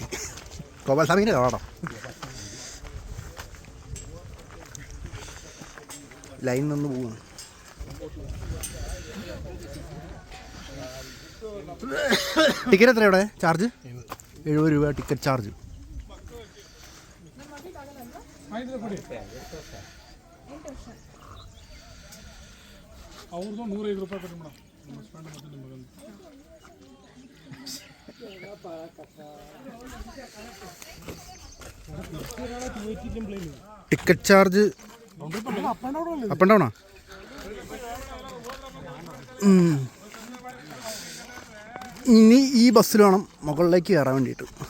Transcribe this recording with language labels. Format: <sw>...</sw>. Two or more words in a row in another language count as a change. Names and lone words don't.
<ml>ഗോപാൽസ്വാമീൻ്റെ കവാടം. ലൈൻ നിന്ന് പോവുകയാണ്. ടിക്കറ്റ് എത്ര ഇവിടെ ചാർജ്? 70 രൂപ</ml> <en>ticket charge.</en> <kn>ಅವ್ರದ್ದು 105 ರೂಪಾಯಿ ಕೊಡಿ ಮೇಡಮ್.</kn> <en>ticket charge up and downa?</en> <ml>ഇനി ഈ ബസ്സിൽ വേണം മുകളിലേക്ക് കയറാൻ വേണ്ടിയിട്ട്.</ml>